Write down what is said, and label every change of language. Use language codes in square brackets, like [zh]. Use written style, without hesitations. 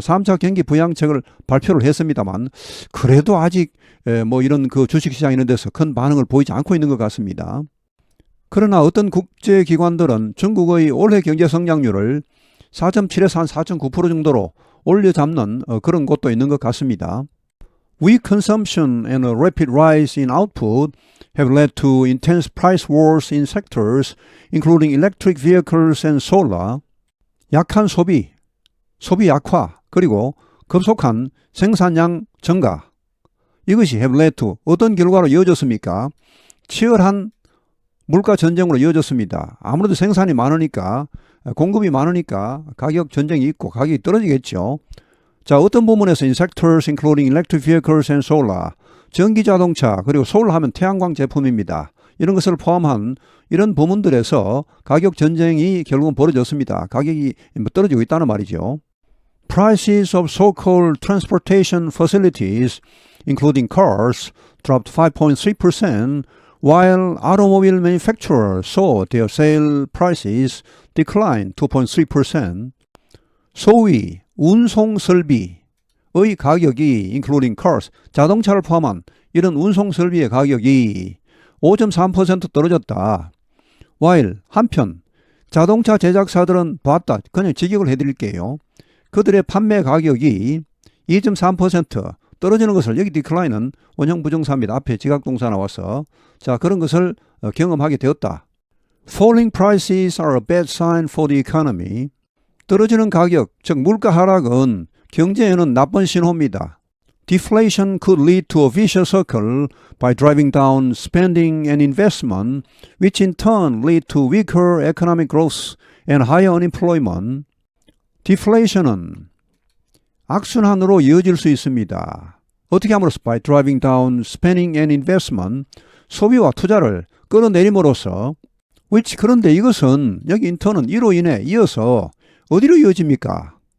[ko] 3차 경기 부양책을 발표를 했습니다만 그래도 아직 뭐 이런 그 주식시장 이런 데서 큰 반응을 보이지 않고 있는 것 같습니다. 그러나 어떤 국제기관들은 중국의 올해 경제 성장률을 4.7에서 한 4.9% 정도로 올려잡는 그런 곳도 있는 것 같습니다. [en] Weak consumption and a rapid rise in output have led to intense price wars in sectors including electric vehicles and solar. [ko] 약한 소비 약화, 그리고 급속한 생산량 증가. 이것이 [en] have led to [ko] 어떤 결과로 이어졌습니까? 치열한 물가 전쟁으로 이어졌습니다. 아무래도 생산이 많으니까, 공급이 많으니까 가격 전쟁이 있고 가격이 떨어지겠죠. 자, 어떤 부분에서 [en] in sectors including electric vehicles and solar, [ko] 전기자동차, 그리고 solar 하면 태양광 제품입니다. 이런 것을 포함한 이런 부문들에서 가격 전쟁이 결국은 벌어졌습니다. 가격이 떨어지고 있다는 말이죠. [en] Prices of so-called transportation facilities, including cars, dropped 5.3%, while automobile manufacturers saw their sale prices decline 2.3%. [ko] 소위 운송 설비의 가격이 [en] including cars, [ko] 자동차를 포함한 이런 운송 설비의 가격이 5.3% 떨어졌다. while 한편 자동차 제작사들은 봤다. 그냥 직역을 해드릴게요. 그들의 판매 가격이 2.3% 떨어지는 것을, 여기 decline은 원형 부정사입니다. 앞에 지각동사 나와서. 자, 그런 것을 경험하게 되었다. [en] Falling prices are a bad sign for the economy. [ko] 떨어지는 가격, 즉 물가 하락은 경제에는 나쁜 신호입니다. [en] Deflation could lead to a vicious circle by driving down spending and investment, which in turn lead to weaker economic growth and higher unemployment. [ko] Deflation은 악순환으로 이어질 수 있습니다. 어떻게 함으로써? [en] By driving down spending and investment, [ko] 소비와 투자를 끌어내림으로써, which, 그런데 이것은 여기 인턴은 이로 인해 이어서 어디로 이어집니까?